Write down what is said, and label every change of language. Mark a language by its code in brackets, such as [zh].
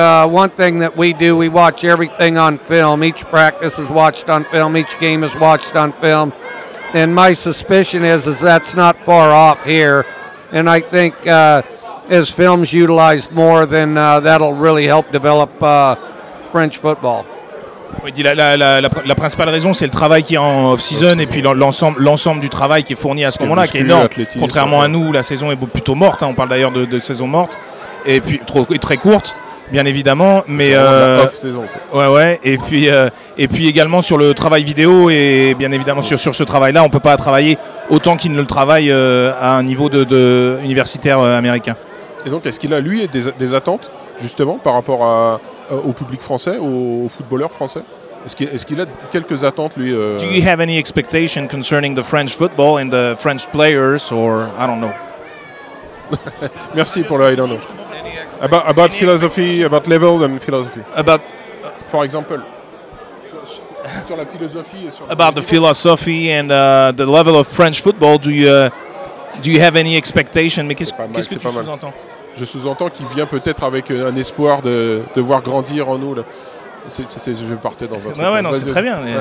[en] One thing that we do, we watch everything on film. Each practice is watched on film. Each game is watched on film. And my suspicion is that's not far off here. And I think as film's utilized more, then that'll really help develop French football. [fr] Oui, la principale raison, c'est le travail qui est en off-season et puis l'ensemble du travail qui est fourni à ce moment-là, qui est énorme. Contrairement à nous, la saison est plutôt morte. Hein, on parle d'ailleurs de saison morte et puis très courte, bien évidemment. Mais off-saison. Ouais. Et puis également sur le travail vidéo et bien évidemment sur ce travail-là, on peut pas travailler autant qu'il ne le travaille à un niveau de universitaire américain. Et donc, est-ce qu'il a lui des attentes justement par rapport au public français, aux footballeurs français? Est-ce qu'il a quelques attentes, lui [en] Do you have any expectation concerning the French football and the French players, or I don't know? [fr] Merci pour le [en] I don't know. About philosophy, about level and philosophy. For example, [fr] sur la philosophie et sur [en] about the philosophy and the level of French football, do you have any expectation? [fr] Mais qu'est-ce que tu sous-entends? Je sous-entends qu'il vient peut-être avec un espoir de voir grandir en nous là. Je partais dans un truc. Ouais, non, c'est très bien.